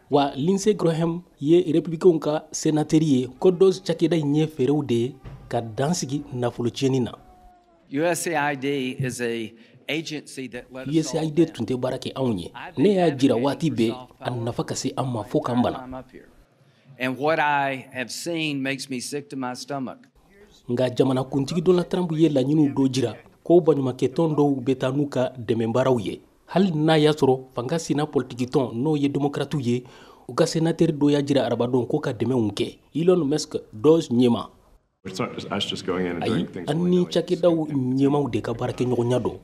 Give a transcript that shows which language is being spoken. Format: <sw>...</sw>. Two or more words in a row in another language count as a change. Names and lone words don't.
<bm>Wa Lindsey Graham ye Républicains ka sénateur ye ko Dutch cakɛda in ye fɛɛrɛw de ye ka dansigi nafolocɛni na.</bm> <en>USAID is a</en> <bm>USAID tun tɛ baara kɛ anw ye. Ne y'a jira waati bɛɛ a nafa ka se an ma fo k'an bana.</bm> <en>And what I have seen makes me sick to my stomach.</en> <bm>Nka jamana kuntigi Donald Trump ye laɲiniw dɔ jira ko baɲumankɛtɔn dɔw bɛ taa n'u ka dɛmɛbaaraw ye. Hali n'a y'a sɔrɔ fanga sina politiki tɔn n'o ye démocrates ye u ka sénateur dɔ y'a jira arabadon ko ka dɛmɛw kɛ. Elon Musk Dutch ɲɛma. Ayi, an ni cakɛdaw ɲɛmaw de ka baarakɛɲɔgɔnya dɔn.</bm>